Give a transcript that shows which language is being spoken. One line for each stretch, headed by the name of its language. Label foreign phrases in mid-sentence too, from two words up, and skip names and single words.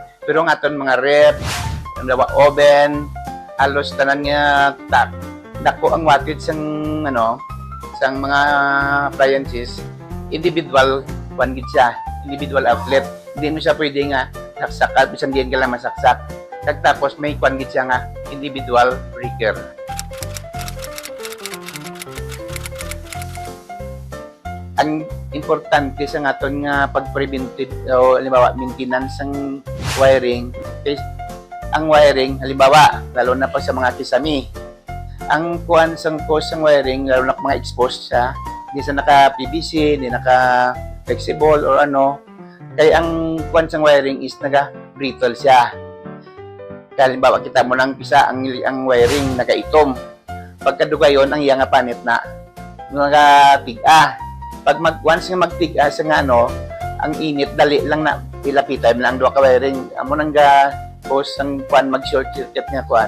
Hiligaynon: Pero ang aton mga rep, halimbawa oven, halos tanan nga dako ang wattage sang sang mga appliances, individual kuan gid siya,
English: individual outlet.
Hiligaynon: Hindi mo siya pwede nga saksakan, bisan diyan ka lang masaksak. Tapos may kuan gid siya nga
English: individual breaker.
Hiligaynon: Ang importante sa aton nga pag-preventive o halimbawa maintenance ng wiring is ang wiring halimbawa lalo na pa sa mga kisami ang kuan sang cost ng wiring lalo na mga exposed siya hindi sa naka PVC hindi naka flexible or kay ang kuan sang wiring is naga brittle siya. Kaya halimbawa kita mo nang pisa ang wiring nagaitom pagkadugayon ang iya nga panit na nagatiga. Pag once nga magtigas nga ang init dali lang na pilapitan lang duha ka wiring amo nang ga cause ang kwan mag
English: short circuit
Hiligaynon: nga kwan.